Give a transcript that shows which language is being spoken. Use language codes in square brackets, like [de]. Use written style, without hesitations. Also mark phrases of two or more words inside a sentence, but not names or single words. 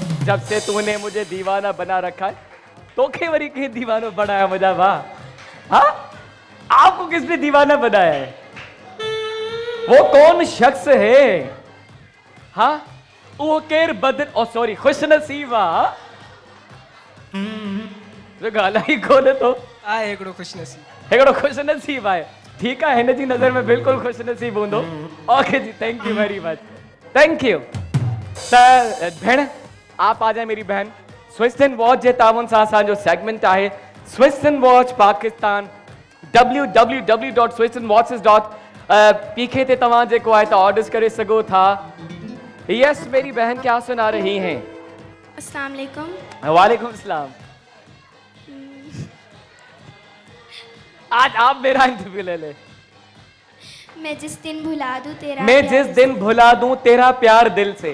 [ur] جب سے تو نے مجھے دیوانہ بنا رکھا ہے, [sd] तो के वरी के दीवाना बनाया मुझा? [ur] वाह। ہاں، آپ کو کس نے دیوانہ بنایا ہے? وہ کون شخص ہے? [sd] हाँ, वो केर बदन, ओ सॉरी, खुश नसीबा। जो ॻाल्हि ई कोन्हे तो आहे हिकिड़ो ख़ुशि नसीब। हिकिड़ो ख़ुशि नसीब आहे। [ur] ٹھیک ہے, [sd] हिन जी नज़र में बिल्कुल खुश नसीब हूंदो। [ur] اوکے جی, [en] Thank you very much, thank you. [ur] بھین آپ آ جائے میری بہن. [sd] स्विस्टन वॉच जे तावन सां असांजो सेगमेंट आहे स्विस्टन वॉच पाकिस्तान www.swistonwatches.pk ते तव्हां जेको आहे त ऑर्डर्स करे सघो था। [ur] یس میری بہن کیا سنا رہی ہیں? [ar] السلام علیکم. وعليكم السلام. [ur] آج آپ میرا انٹرویو لے لے. میں جس دن بھلا دوں تیرا मैं प्यार جس دن بھلا دوں تیرا پیار دل سے.